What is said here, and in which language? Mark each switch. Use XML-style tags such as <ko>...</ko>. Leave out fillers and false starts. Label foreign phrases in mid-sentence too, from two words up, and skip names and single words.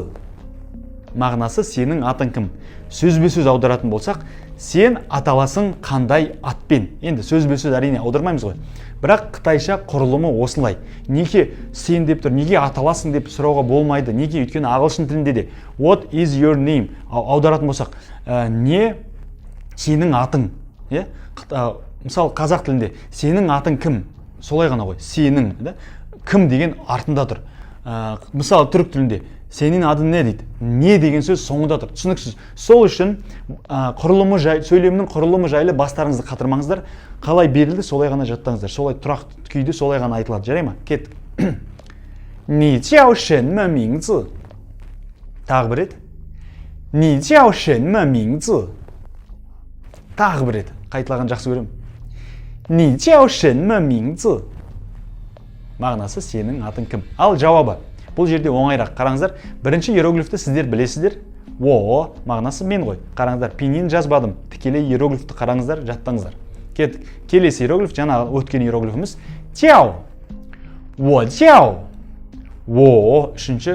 <kk>Мағынасы сенің атың кім? Сөзбе сөз аударатын болсақ, сен аталасың қандай атпен. Енді сөзбе-сөз әрине аудармаймыз ғой. Бірақ қытайша құрылымы осылай. Неге сен деп тұр, неге аталасың деп сұрауға болмайды. Неге? Өйткені ағылшын тілінде де</kk> <en>what is your name</en> <kk>аударатын болсақ, не сенің атың. Мысалы қазақ тілінде сенің атың кім? Солай ғана ғой. Сенің, кім деген артында тұр. Мысалы түрік тілінде</kk> <tr>senin adın ne</tr> <kk>дейді? Не деген сөз соңында тұр. Түсініксіз. Сол үшін сөйлемнің құрылымы жайлы бастарыңызды қатырмаңыздар. Қалай берілді, солай ғана жаттаңыздар. Солай тұрақты күйде солай ғана айтылады. Жарай ма? Кеттік.</kk> <zh>你叫什么名字.</zh> <kk>Тағы бір рет.</kk> <zh>你叫什么名字.</zh> <kk>тағы бір рет қайталаған жақсы көремін.</kk> <zh>你叫什么名字?</zh> <kk>Мағынасы сенің атың кім? Ал жауабы. Бұл жерде оңайырақ. Қараңыздар, бірінші иероглифті сіздер білесіздер. Во, мағынасы мен ғой. Қараңыздар, пинyin жазбадым. Тікелей иероглифті қараңыздар, жаттаңыздар. Келесі иероглиф, жаңа өткен иероглифіміз.</kk> <zh>叫 我 叫 我, үшінші.</zh>